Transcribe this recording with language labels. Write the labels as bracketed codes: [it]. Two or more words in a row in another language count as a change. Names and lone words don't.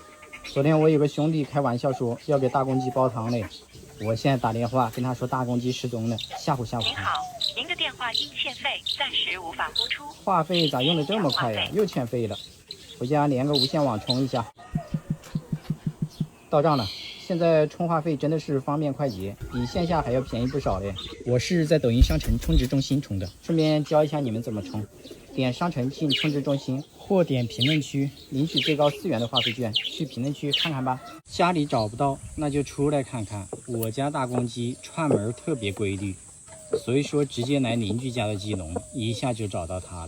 [zh] 昨天我有個兄弟開玩笑說要給大公雞煲湯嘞，我現在打電話跟他說大公雞失蹤了，嚇唬嚇唬他。您好，您的電話因欠費，暫時無法播出。話費咋用的這麼快呀？又欠費了，回家連個無線網充一下。到賬了，現在充话費真的是方便快捷，比線下還要便宜不少嘞。我是在抖音商城充值中心充的，順便教一下你們怎麼充。點商城进充值中心，或點評論區領取最高4元的话費券，去評論區看看吧。家裡找不到，那就出來看看。我家大公雞串門特別規律，所以說直接來鄰居家的雞籠，一下就找到它了。